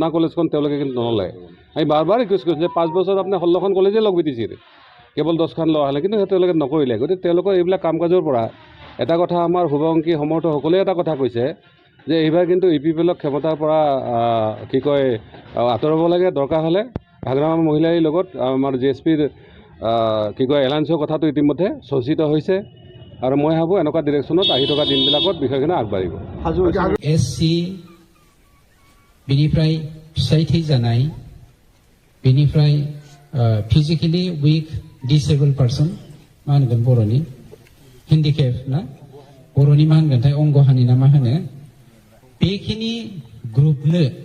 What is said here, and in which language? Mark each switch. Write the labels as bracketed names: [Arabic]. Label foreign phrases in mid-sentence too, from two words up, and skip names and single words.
[Assamese] কলেজখন তেওঁলোকে কিন্তু নল'লে আমি বাৰ বাৰ ৰিকুৱেষ্ট কৰিছোঁ যে 5 বছৰত আপুনি 16খন কলেজেই লগ বিটিছিল কেৱল 10খন লোৱা হ'লে কিন্তু তেওঁলোকে নকৰিলে গতিকে তেওঁলোকৰ এইবিলাক কাম কাজৰ পৰা এটা কথা আমাৰ শুভাংশী সমৰ্থকসকলে এটা কথা কৈছে যে এইবাৰ কিন্তু ইউপিপিএলক ক্ষমতাৰ পৰা কি কয় আঁতৰাব লাগে দৰকাৰ হ'লে হাগ্ৰামা মহিলাৰ লগত আমাৰ জিএছপিৰ কি কয় এলায়েন্সৰ কথাটো ইতিমধ্যে চৰ্চিত হৈছে আৰু মই ভাবোঁ এনেকুৱা ডিৰেকশ্যনত আহি থকা দিনবিলাকত বিষয়খিনি আগবাঢ়িব [Bodo] एससि बेनिफ्राय फिसाय थैजानाय बेनिफ्राय [English] physically weak disabled person [Bodo] मा होनगोन बर'नि हेन्डिकेप ना बर'नि मा होनगोनथाय अंगहानि ना मा होनो बेखिनि ग्रुपनो